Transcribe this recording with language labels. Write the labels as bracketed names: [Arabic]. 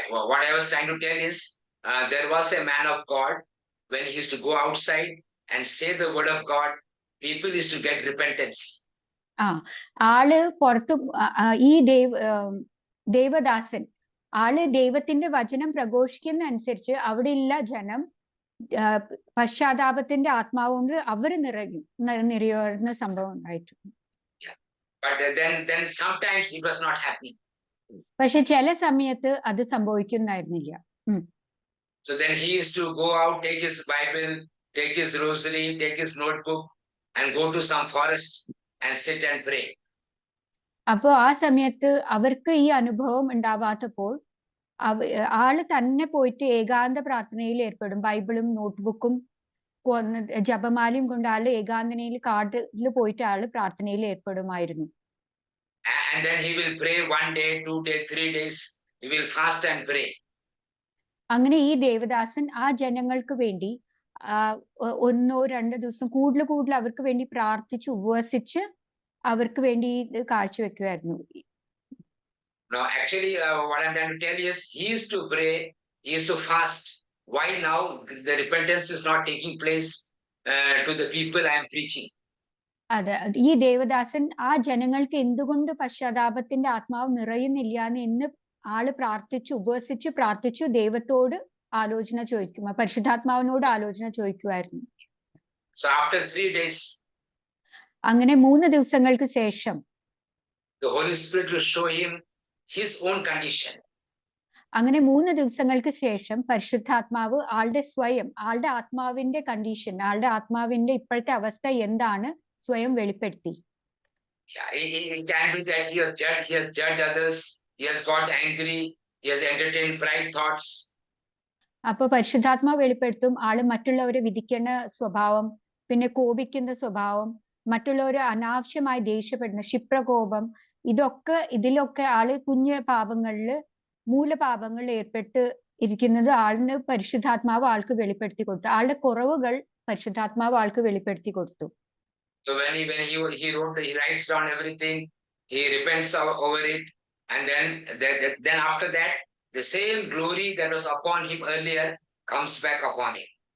[English] What I was trying to tell is, there was a man of God. When he used to go outside and say the word of God, people used to get repentance. [Malayalam] ആള് പുറത്തു ഈ ദേവദാസൻ ആള് ദൈവത്തിന്റെ വചനം പ്രഘോഷിക്കുന്ന അനുസരിച്ച് അവിടെയുള്ള ജനം പശ്ചാത്താപത്തിന്റെ ആത്മാവ് കൊണ്ട് അവര് നിറയുന്ന സംഭവം ഉണ്ടായിട്ടുണ്ട്. [English] But then sometimes it was not happening. [Malayalam] പക്ഷെ ചില സമയത്ത് അത് സംഭവിക്കുന്നായിരുന്നില്ല. [English] So then he used to go out, take his Bible, take his rosary, take his notebook, and go to some forest and sit and pray. [Malayalam] അപ്പോ ആ സമയത്ത് അവർക്ക് ഈ അനുഭവം ഉണ്ടാവാത്തപ്പോൾ ആള് തന്നെ പോയിട്ട് ഏകാന്ത പ്രാർത്ഥനയിൽ ഏർപ്പെടും. ബൈബിളും നോട്ട്ബുക്കും ജപമാലയും കൊണ്ട് ആള് ഏകാന്തനയിൽ കാട്ടിൽ പോയിട്ട് ആള് പ്രാർത്ഥനയിൽ ഏർപ്പെടുമായിരുന്നു. [English] And then he will pray 1 day, 2 days, 3 days. He will fast and pray. [Malayalam] അങ്ങനെ ഈ ദേവദാസൻ ആ ജനങ്ങൾക്ക് വേണ്ടി 1-2 ദിവസം കൂടുതൽ അവർക്ക് വേണ്ടി പ്രാർത്ഥിച്ച് ഉപവസിച്ച് അവർക്ക് വേണ്ടി ഇത് കാഴ്ചവെക്കുമായിരുന്നു. [English] No, actually, what I'm trying to tell you is, he used to pray, he used to fast. Why now the repentance is not taking place to the people I am preaching? [Malayalam] അതെ, ഈ ദേവദാസൻ ആ ജനങ്ങൾക്ക് എന്തുകൊണ്ട് പശ്ചാത്താപത്തിന്റെ ആത്മാവ് നിറയുന്നില്ല എന്ന് ആള് പ്രാർത്ഥിച്ചു ദൈവത്തോട് ആലോചന ചോദിക്കും, പരിശുദ്ധാത്മാവിനോട് ആലോചന ചോദിക്കുമായിരുന്നു. [English] So after 3 days, [Malayalam] അങ്ങനെ 3 ദിവസങ്ങൾക്ക് ശേഷം [English] the Holy Spirit will show him his own condition. [Malayalam] അങ്ങനെ 3 ദിവസങ്ങൾക്ക് ശേഷം പരിശുദ്ധാത്മാവ് ആളുടെ ആത്മാവിന്റെ കണ്ടീഷൻ, ആളുടെ ആത്മാവിന്റെ ഇപ്പോഴത്തെ അവസ്ഥ എന്താണ് സ്വയം വെളിപ്പെടുത്തി. [English] It can be that he has judged others, he has got angry, he has entertained pride thoughts. [Malayalam] അപ്പൊ പരിശുദ്ധാത്മാവ് വെളിപ്പെടുത്തും ആള് മറ്റുള്ളവരെ വിധിക്കുന്ന സ്വഭാവം, പിന്നെ കോപിക്കുന്ന സ്വഭാവം, മറ്റുള്ളവര് അനാവശ്യമായി ദേഷ്യപ്പെടുന്ന ക്ഷിപ്രകോപം, ഇതിലൊക്കെ ആള് കുഞ്ഞു മൂലപാപങ്ങളിൽ ഏർപ്പെട്ട് ഇരിക്കുന്നത് ആളിന് പരിശുദ്ധാത്മാവ് ആൾക്ക് വെളിപ്പെടുത്തി കൊടുത്തു. ആളുടെ കുറവുകൾ പരിശുദ്ധാത്മാവ് ആൾക്ക് വെളിപ്പെടുത്തി കൊടുത്തു. [English] So when he writes down everything, he repents over it, and then after that, the same glory that was upon him earlier comes back upon him.